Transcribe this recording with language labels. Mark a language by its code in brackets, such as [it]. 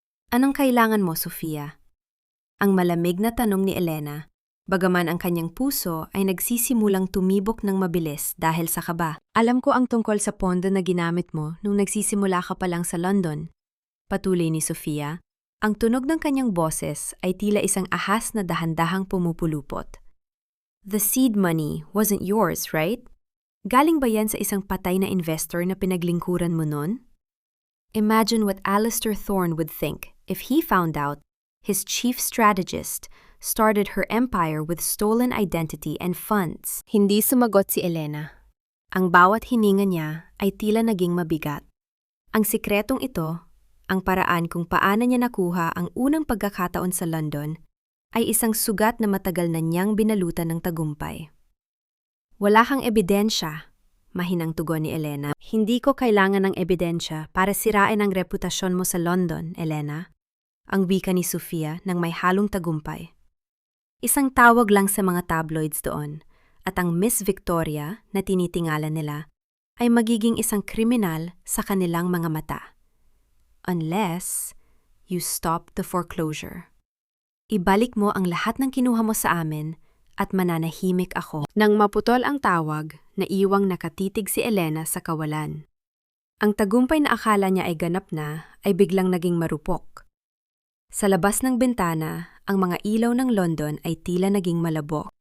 [tl] Anong kailangan mo, Sofia? Ang malamig na tanong ni Elena, bagaman ang kanyang puso ay nagsisimulang tumibok ng mabilis dahil sa kaba. Alam ko ang tungkol sa pondo na ginamit mo nung nagsisimula ka pa lang sa London. Patuloy ni Sofia. Ang tunog ng kanyang boses ay tila isang ahas na dahan-dahang pumupulupot. [en] The seed money wasn't yours, right? [tl] Galing ba yan sa isang patay na investor na pinaglingkuran mo nun? [en] Imagine what Alistair Thorne would think if he found out his chief strategist started her empire with stolen identity and funds. [tl] Hindi sumagot si Elena. Ang bawat hininga niya ay tila naging mabigat. Ang sikretong ito, ang paraan kung paano niya nakuha ang unang pagkakataon sa London, ay isang sugat na matagal na niyang binalutan ng tagumpay. Wala kang ebidensya, mahinang tugon ni Elena. Hindi ko kailangan ng ebidensya para sirain ang reputasyon mo sa London, Elena. Ang wika ni Sofia nang may halong tagumpay. Isang tawag lang sa mga tabloids doon, at ang Miss Victoria na tinitingalan nila ay magiging isang kriminal sa kanilang mga mata. [en] Unless you stop the foreclosure. [tl] Ibalik mo ang lahat ng kinuha mo sa amin at mananahimik ako. Nang maputol ang tawag, naiwang nakatitig si Elena sa kawalan. Ang tagumpay na akala niya ay ganap na ay biglang naging marupok. Sa labas ng bintana, ang mga ilaw ng London ay tila naging malabo.